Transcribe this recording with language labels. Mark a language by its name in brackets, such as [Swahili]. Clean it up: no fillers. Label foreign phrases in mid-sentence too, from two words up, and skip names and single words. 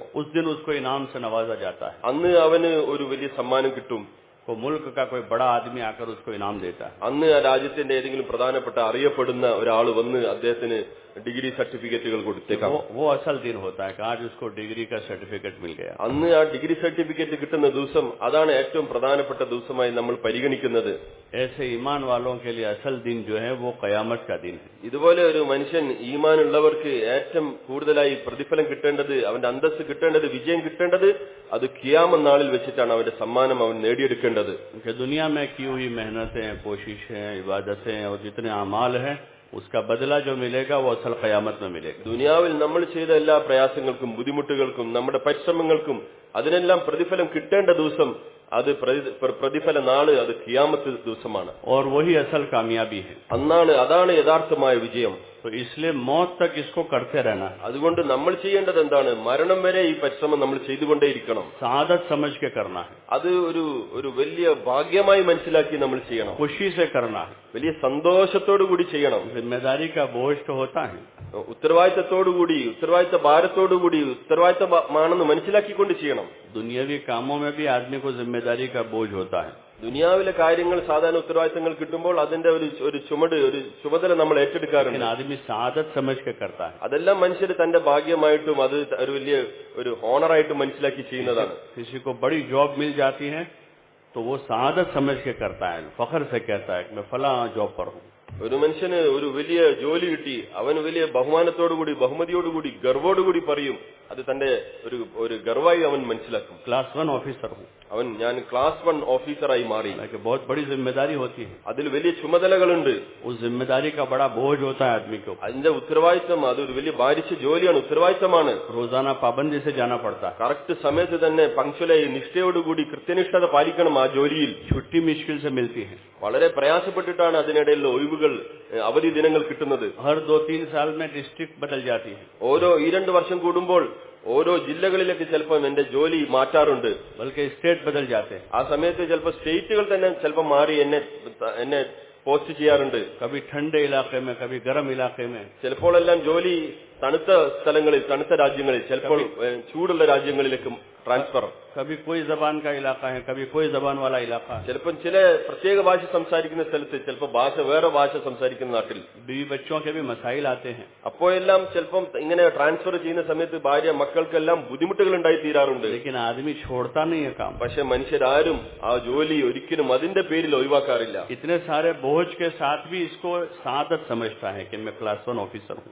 [Hindi] उस दिन उसको इनाम से नवाजा जाता है. [Malayalam] അന്ന് അവന് ഒരു വലിയ സമ്മാനം കിട്ടും. [Hindi] वो मुल्क का कोई बड़ा आदमी आकर उसको इनाम देता है. [Malayalam] അന്ന് ആ രാജ്യത്തിന്റെ ഏതെങ്കിലും പ്രധാനപ്പെട്ട അറിയപ്പെടുന്ന ഒരാൾ വന്ന് അദ്ദേഹത്തിന് ഡിഗ്രി സർട്ടിഫിക്കറ്റുകൾ കൊടുത്തേക്കാം. [Hindi] वो असल दिन होता है कि आज उसको डिग्री का सर्टिफिकेट मिल गया. [Malayalam] അന്ന് ആ ഡിഗ്രി സർട്ടിഫിക്കറ്റ് കിട്ടുന്ന ദിവസം, അതാണ് ഏറ്റവും പ്രധാനപ്പെട്ട ദിവസമായി നമ്മൾ പരിഗണിക്കുന്നത്. [Hindi] ऐसे ईमान वालों के लिए असल दिन जो है वो क़यामत का दिन है. [Malayalam] ഇതുപോലെ ഒരു മനുഷ്യൻ, ഈമാനുള്ളവർക്ക് ഏറ്റവും കൂടുതലായി പ്രതിഫലം കിട്ടേണ്ടത്, അവന്റെ അന്തസ്സ് കിട്ടേണ്ടത്, വിജയം കിട്ടേണ്ടത്, അത് ഖിയാമത്ത് നാളിൽ വെച്ചിട്ടാണ് അവന്റെ സമ്മാനം അവൻ നേടിയെടുക്കേണ്ടത്. [Hindi] दुनिया में की हुई मेहनतें, कोशिशें, इबादतें और जितने अमाल हैं, उसका बदला जो मिलेगा वो असल क़यामत में मिलेगा. [Malayalam] ദുനിയാവിൽ നമ്മൾ ചെയ്ത എല്ലാ പ്രയാസങ്ങൾക്കും ബുദ്ധിമുട്ടുകൾക്കും നമ്മുടെ പരിശ്രമങ്ങൾക്കും അതിനെല്ലാം പ്രതിഫലം കിട്ടേണ്ട ദിവസം, അത് പ്രതിഫല നാള്, അത് ഖിയാമത്ത് ദിവസമാണ്. [Hindi] और वही असल कामयाबी है. [Malayalam] അതാണ് യഥാർത്ഥമായ വിജയം. [Hindi] तो इसलिए मौत तक इसको करते रहना. [Malayalam] അതുകൊണ്ട് നമ്മൾ ചെയ്യേണ്ടത് എന്താണ്? മരണം വരെ ഈ പരിശ്രമം നമ്മൾ ചെയ്തുകൊണ്ടേയിരിക്കണം. [Hindi] सादत समझ के करना है. [Malayalam] അത് ഒരു വലിയ ഭാഗ്യമായി മനസ്സിലാക്കി നമ്മൾ ചെയ്യണം. [Hindi] खुशी से करना है. [Malayalam] വലിയ സന്തോഷത്തോടു കൂടി ചെയ്യണം. [Hindi] जिम्मेदारी का बोझ तो होता है. [Malayalam] ഉത്തരവാദിത്തത്തോടുകൂടി, ഉത്തരവാദിത്ത ഭാരത്തോടുകൂടി, ഉത്തരവാദിത്തമാണെന്ന് മനസ്സിലാക്കിക്കൊണ്ട് ചെയ്യണം. [Hindi] दुनियावी कामों में भी आदमी को जिम्मेदारी का बोझ होता है. [Malayalam] ദുനിയാവിലെ കാര്യങ്ങൾ, സാധാരണ ഉത്തരവാദിത്തങ്ങൾ കിട്ടുമ്പോൾ അതിന്റെ ഒരു ചുമതല നമ്മൾ ഏറ്റെടുക്കാറുണ്ട്. [Hindi] आदमी सादत समझ के करता है. [Malayalam] അതെല്ലാം മനുഷ്യർ തന്റെ ഭാഗ്യമായിട്ടും അത് ഒരു വലിയ ഒരു ഹോണറായിട്ടും മനസ്സിലാക്കി ചെയ്യുന്നതാണ്. [Hindi] किसी को बड़ी जॉब मिल जाती है तो वो सादत समझ के करता है, फख्र से कहता है कि मैं फला जॉब पर हूँ. [Malayalam] ഒരു മനുഷ്യന് ഒരു വലിയ ജോലി കിട്ടി, അവന് വലിയ ബഹുമാനത്തോടുകൂടി ബഹുമതിയോടുകൂടി ഗർവോടുകൂടി പറയും, അത് തന്റെ ഒരു ഗർവായി അവൻ മനസ്സിലാക്കും. [Hindi] क्लास 1 ऑफिसर हूँ, [Malayalam] അവൻ ഞാൻ क्लास 1 ഓഫീസറായി മാറി. [Hindi] बहुत बड़ी जिम्मेदारी होती है, [Malayalam] അതിൽ വലിയ ചുമതലകളുണ്ട്. [Hindi] उस जिम्मेदारी का बड़ा बोझ होता है आदमी को, [Malayalam] അതിന്റെ ഉത്തരവാദിത്തം അതൊരു വലിയ ഭാരിച്ച ജോലിയാണ്, ഉത്തരവാദിത്തമാണ്. [Hindi] रोजाना पाबंदी से जाना पड़ता है, [Malayalam] കറക്റ്റ് സമയത്ത് തന്നെ പങ്ക്ച്വലായി നിഷ്ഠയോടുകൂടി കൃത്യനിഷ്ഠത പാലിക്കണം ആ ജോലിയിൽ. [Hindi] छुट्टी मुश्किल से मिलती है, [Malayalam] വളരെ പ്രയാസപ്പെട്ടിട്ടാണ് അതിനിടയിൽ ഒഴിവുകൾ അവധി ദിനങ്ങൾ കിട്ടുന്നത്. [Hindi] हर 2-3 साल में डिस्ट्रिक्ट बदल जाती है, [Malayalam] ഓരോ 2 വർഷം കൂടുമ്പോൾ ഓരോ ജില്ലകളിലേക്ക് ചിലപ്പോൾ എന്റെ ജോലി മാറ്റാറുണ്ട്. [Hindi] बल्कि स्टेट बदल जाते हैं, [Malayalam] ആ സമയത്ത് ചിലപ്പോൾ സ്റ്റേറ്റുകൾ തന്നെ ചിലപ്പോൾ മാറി എന്നെ പോസ്റ്റ് ചെയ്യാറുണ്ട്. [Hindi] कभी ठंडे इलाके में, कभी गर्म इलाके में. [Malayalam] ചിലപ്പോഴെല്ലാം ജോലി തണുത്ത സ്ഥലങ്ങളിൽ, തണുത്ത രാജ്യങ്ങളിൽ, ചിലപ്പോൾ ചൂടുള്ള രാജ്യങ്ങളിലേക്കും ട്രാൻസ്ഫർ. [Hindi] कभी कोई जबान का इलाका है, कभी कोई जबान वाला इलाका है. [Malayalam] ചിലപ്പോൾ ചില പ്രത്യേക ഭാഷ സംസാരിക്കുന്ന സ്ഥലത്ത്, ചിലപ്പോൾ വേറെ ഭാഷ സംസാരിക്കുന്ന നാട്ടിൽ. [Hindi] बीवी बच्चों के भी मसाइल आते हैं, [Malayalam] അപ്പോഴെല്ലാം ചിലപ്പം ഇങ്ങനെ ട്രാൻസ്ഫർ ചെയ്യുന്ന സമയത്ത് ഭാര്യ മക്കൾക്കെല്ലാം ബുദ്ധിമുട്ടുകൾ ഉണ്ടായി തീരാറുണ്ട്. [Hindi] लेकिन आदमी छोड़ता नहीं है काम. [Malayalam] പക്ഷെ മനുഷ്യരാരും ആ ജോലി ഒരിക്കലും അതിന്റെ പേരിൽ ഒഴിവാക്കാറില്ല. [Hindi] इतने सारे बोझ के साथ भी इसको सादत समझता है कि मैं क्लास 1 ऑफिसर हूँ.